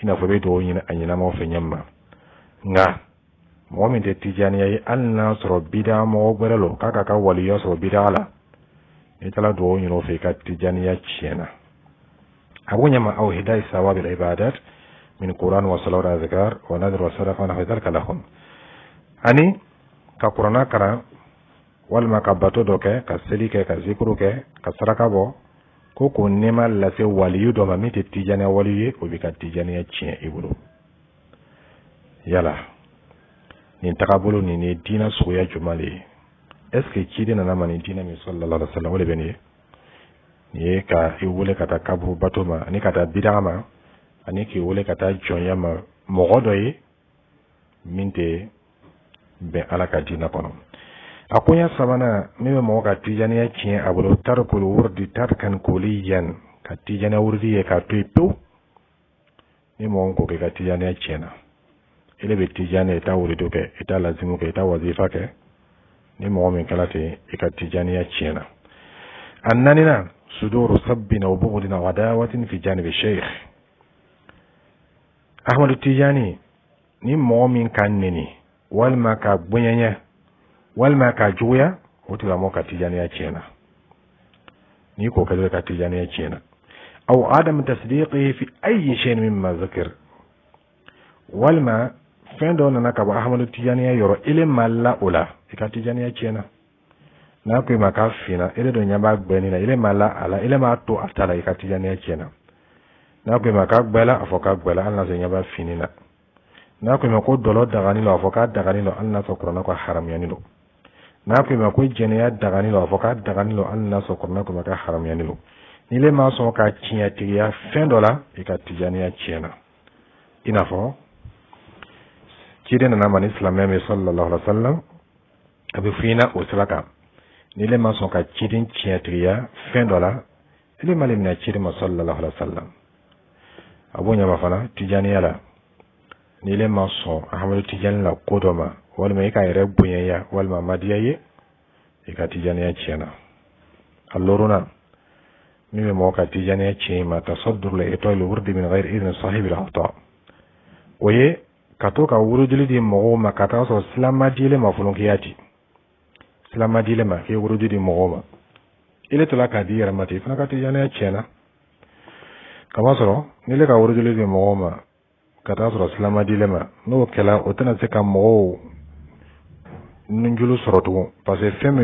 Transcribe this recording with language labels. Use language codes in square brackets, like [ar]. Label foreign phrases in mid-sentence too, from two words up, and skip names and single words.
[bm] n'a fɔ i bɛ duwawu ɲini a ɲɛnamaw fɛ ɲɛma nka mɔgɔ min tɛ tijaniya ye hali n'a sɔrɔ bida mɔgɔ wɛrɛ lo k'a ka waliya sɔrɔ bida la i taara duwawu ɲini o fɛ i ka tijaniya tiɲɛna a b'o ɲɛma [ar] أو إهداء ثواب العبادات من قرآن وصلوات وأذكار ونذر وصدقة ونحو ذلك لهم [bm] ani ka kurana karan walima ka bato dɔ kɛ ka seli kɛ ka zikuru kɛ ka saraka bɔ ko nɛma lase waliyu dɔ ma min tɛ tijaniya waliyu ye o bɛ ka tijaniya tiɲɛ i bolo yala nin tagabolo nin ye diinɛ suguya jumɛn de ye [fr] est ce que [bm] ciden nana ma nin diinɛ min [ar] صلى الله عليه وسلم [bm] o de bɛ nin ye nin ye ka i wele ka taa kaburu bato ma ani ka taa bidaga ma ani k'i wele ka taa jɔnya ma mɔgɔ dɔ ye min tɛ bɛn ala ka diinɛ kɔnɔ a koɲa sabana min bɛ mɔgɔ ka tijaniya tiɲɛ a bolo [ar] تركه الورد تركا كليا [bm] ka tijaniya wurdi ye k'a to yen pewu ni mɔgɔ ko k'i ka tijaniya tiɲɛna ele bɛ tijaniya i t'a wuridu kɛ i t'a lazimu kɛ i t'a wazifa kɛ ni mɔgɔ min kɛla ten i ka tijaniya tiɲɛna a nanina [ar] صدور سب وبغض وعداوة في جانب الشيخ [bm] ahmadu tijani ni mɔgɔ min ka neni walima ka bonyanya walima ka juguya o tigilamɔgɔ ka tijaniya tiɲɛna ni ko kɛlen ka tijaniya tiɲɛna [ar] أو عدم تصديقه في أي شيء مما ذكر [bm] walima fɛn dɔ nana ka bɔ ahmadu tijaniya yɔrɔ ile ma la o la i ka tijaniya tiɲɛna n'a ko i ma k'a finna ile dɔ ɲɛ b'a gbɛni na ile ma la a la ile m'a to a ta la i ka tijaniya tiɲɛna n'a ko i ma k'a gbɛla a fɔ k'a gbɛla hali n'a sɔrɔ ɲɛ b'a finni na n'a ko i ma ko dɔlɔ dagani lo a fɔ k'a dagani lo hali n'a sɔrɔ kuranɛ ko haramuyani lo n'a ko i ma ko jɛnɛya dagani lo a fɔ k'a dagani lo hali n'a sɔrɔ kuranɛ ko ma k'a haramuyani lo ni le ma sɔn ka tiɲɛtigiya fɛn dɔ la i ka tijaniya tiɲɛna i n'a fɔ ciden nana ma ni silamɛ min [ar] صلى الله عليه وسلم [bm] a bɛ f'i ɲɛna o sira kan ni le ma sɔn ka ciden tiɲɛtigiya fɛn dɔ la ile ma le minɛ ciden ma [ar] صلى الله عليه وسلم [bm] a b'o ɲɛma fana tijaniya la ni le ma sɔn ahmadu tijani la ko dɔ ma walima i ka yɛrɛ bonyaya walima madiya ye i ka tijaniya tiɲɛna a loruna min bɛ mɔgɔ ka tijaniya tiɲɛ ma [ar] التصدر لإعطاء الورد من غير إذن صاحب الإعطاء [bm] o ye ka to ka wurudili di mɔgɔw ma ka taa sɔrɔ silamadile ma fɔlɔnkiya di silamadile ma k'i wurudi di mɔgɔw ma ile tila k'a di yɛrɛ ma ten i fana ka tijaniya tiɲɛna kama sɔrɔ ni le ka wurudili di mɔgɔw ma ka taa sɔrɔ silamadile ma n'o kɛla o tɛna se ka mɔgɔw nunjulu sɔrɔ tugun [fr] parce que [bm] fɛn min